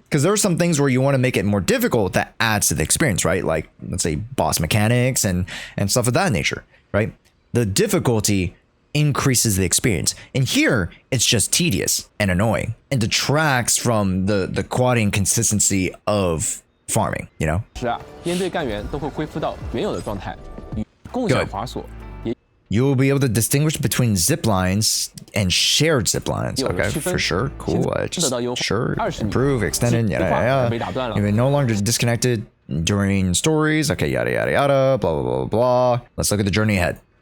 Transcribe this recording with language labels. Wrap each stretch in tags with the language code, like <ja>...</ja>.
<en>Because there are some things where you want to make it more difficult that adds to the experience, right? Like let's say boss mechanics and stuff of that nature, right? The difficulty increases the experience. And here it's just tedious and annoying and detracts from the quality and consistency of farming, you know?</en> <zh>是啊，编队干员都会恢复到原有的状态，与共享滑索。</zh> <en>You will be able to distinguish between zip lines and shared zip lines. Okay, for sure. Cool. Sure. Improve, extended, yada, yada. You've been no longer disconnected during stories. Okay, yada, yada, yada. Blah, blah, blah, blah. Let's look at the journey ahead.</en>